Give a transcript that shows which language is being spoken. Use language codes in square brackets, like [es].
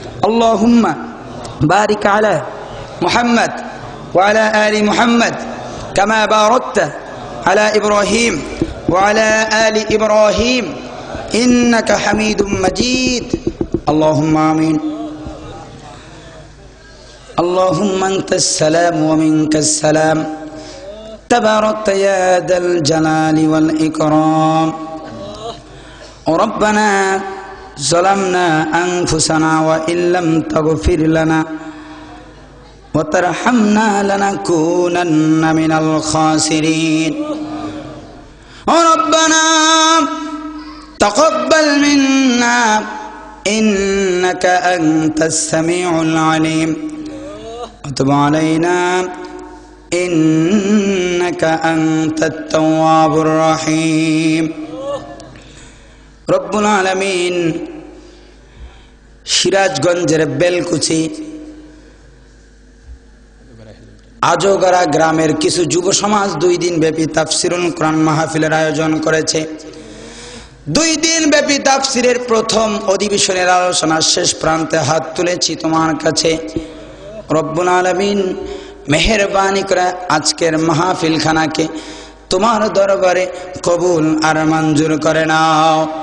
[ar] আল্লাহুম্মা বারিক আলা মুহাম্মদ ওয়া আলা আলি মুহাম্মদ কামা বারাকতা আলা ইব্রাহিম ওয়া আলা আলি ইব্রাহিম ইন্নাকা হামিদুম মাজিদ। আল্লাহুম্মা আমিন। আল্লাহুম্মা আনতাস সালাম ওয়া মিনকাস সালাম تباركت يا ذا الجلال والإكرام. ربنا ظلمنا أنفسنا وإن لم تغفر لنا وترحمنا لنكونن من الخاسرين ربنا تقبل منا إنك أنت السميع العليم وتب علينا إنك أنت التواب الرحيم رب العالمين সিরাজগঞ্জের বেলকুচি [bn] আজোগড়া গ্রামের কিছু যুব সমাজ 2 দিন ব্যাপী তাফসিরুল কোরআন মাহফিলের আয়োজন করেছে। 2 দিন ব্যাপী তাফসিরের প্রথম অধিবেশনের আলোচনার শেষ প্রান্তে হাত তুলেছি তোমার কাছে। রব্বুল আলামিন মেহেরবানি করে আজকের মাহফিল খানাকে তোমার দরবারে কবুল আর মঞ্জুর করে নাও।